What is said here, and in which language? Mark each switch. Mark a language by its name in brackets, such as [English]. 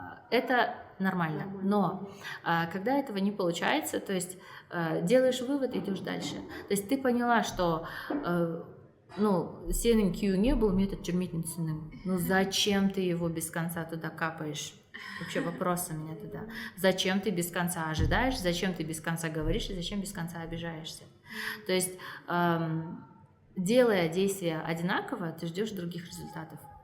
[Russian] Это нормально. Но когда этого не получается, то есть делаешь вывод, идешь дальше. То есть ты поняла, что [Kazakh] ну, сенің күйеуіңе бұл метод жүрмейтінін түсіндім. [Russian] Ну, зачем ты его без конца туда капаешь? Вообще вопрос у меня туда. Зачем ты без конца ожидаешь, зачем ты без конца говоришь, и зачем без конца обижаешься? То есть, делая действия одинаково, ты ждешь других результатов.